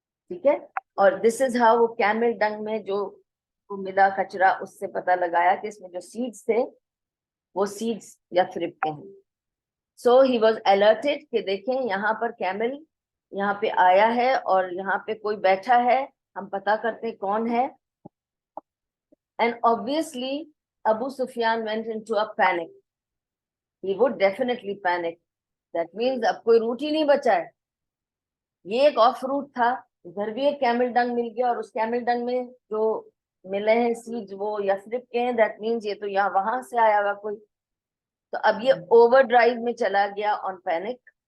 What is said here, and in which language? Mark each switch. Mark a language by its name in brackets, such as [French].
[Urdu] ٹھیک ہے, اور [English] this is how [Urdu] وہ کیمل ڈنگ میں جو ملا کچرا اس سے پتا لگایا کہ اس میں جو سیڈز تھے وہ سیڈز یثرب کے ہیں. [English] so he was alerted [Urdu] کہ دیکھیں یہاں پر کیمل یہاں پہ آیا ہے اور یہاں پہ کوئی بیٹھا ہے, ہم پتا کرتے کون ہے. [English] And obviously Abu Sufyan went into a panic. He would definitely panic. That means [Urdu] اب کوئی روٹ ہی نہیں بچا ہے. یہ ایک آف روٹ تھا, ادھر بھی ایک کیمل ڈنگ مل گیا, اور اس کیمل ڈنگ میں جو ملے ہیں سیڈ وہ یثرب کے ہیں. [English] that means [Urdu] یہ تو یہاں وہاں سے آیا ہوا کوئی. تو اب یہ اوور ڈرائیو میں چلا گیا آن پینک.